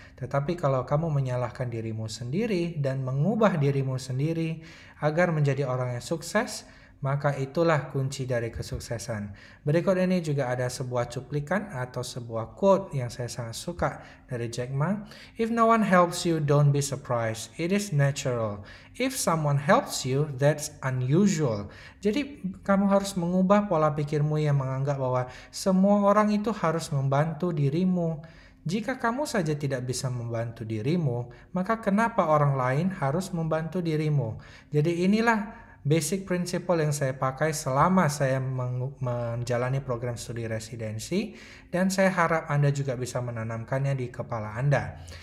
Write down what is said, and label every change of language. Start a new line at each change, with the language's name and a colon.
Indonesian: Tetapi kalau kamu menyalahkan dirimu sendiri dan mengubah dirimu sendiri agar menjadi orang yang sukses, maka itulah kunci dari kesuksesan. Berikut ini juga ada sebuah cuplikan atau sebuah quote yang saya sangat suka dari Jack Ma.
English: If no one helps you, don't be surprised. It is natural. If someone helps you, that's unusual.
Indonesian: Jadi kamu harus mengubah pola pikirmu yang menganggap bahwa semua orang itu harus membantu dirimu. Jika kamu saja tidak bisa membantu dirimu, maka kenapa orang lain harus membantu dirimu? Jadi inilah basic principle yang saya pakai selama saya menjalani program studi residensi, dan saya harap Anda juga bisa menanamkannya di kepala Anda.